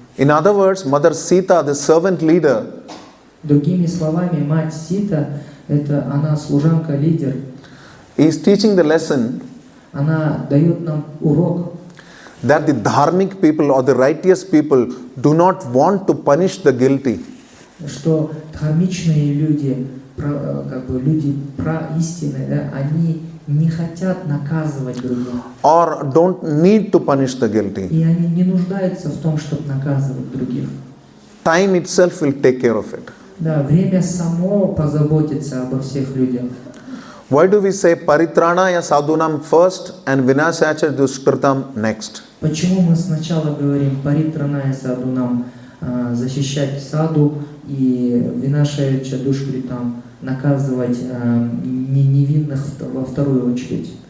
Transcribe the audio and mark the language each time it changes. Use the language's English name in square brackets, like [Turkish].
[English] In other words, Mother Sita, the servant leader, [Russian] Другими словами, мать Сита, она служанка-лидер, [English] is teaching the lesson [Russian] она дает нам урок, [English] that the dharmic people or the righteous people do not want to punish the guilty. [Russian] что дхармичные люди, люди истины, да, они не хотят наказывать других. [English] Or don't need to punish the guilty. [Russian] И они не нуждаются в том, чтобы наказывать других. [English] Time itself will take care of it. [Russian] Да, время само позаботится обо всех людях. [English] Why do we say [Sanskrit] paritranaya sadhunam [English] first and [Sanskrit] vinasyacha dushkritam [English] next? [Russian] Почему мы сначала говорим [Sanskrit] паритраная садунам, [Russian] защищать саду, и [Sanskrit] винашаяча душкритам, [Russian] наказывать невинных во вторую очередь?